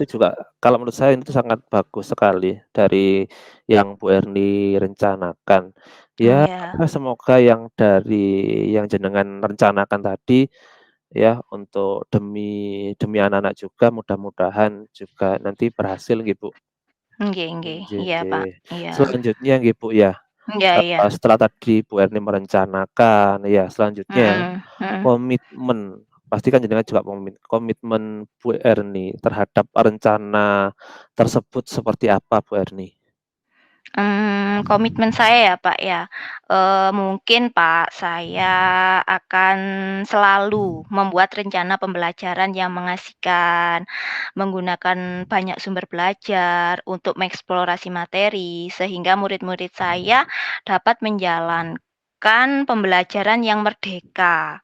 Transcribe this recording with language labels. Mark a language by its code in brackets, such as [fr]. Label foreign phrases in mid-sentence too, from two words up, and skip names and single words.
[id] itu juga kalau menurut saya itu sangat bagus sekali dari yang Bu Erni rencanakan. Ya Iya. semoga yang dari yang jenengan rencanakan tadi ya untuk demi demi anak-anak juga mudah-mudahan juga nanti berhasil nggih, Bu. [jv] Nggih nggih. [id] Nggih Iya, Pak. nggih. Iya. Selanjutnya nggih, Bu, ya, Iya iya. setelah tadi Bu Erni merencanakan, ya selanjutnya Mhm mhm. komitmen, pasti kan jenengan juga komitmen Bu Erni terhadap rencana tersebut seperti apa, Bu Erni? Komitmen saya ya, Pak, ya, mungkin, Pak, saya akan selalu membuat rencana pembelajaran yang mengasihkan, menggunakan banyak sumber belajar untuk mengeksplorasi materi, sehingga murid-murid saya dapat menjalankan pembelajaran yang merdeka.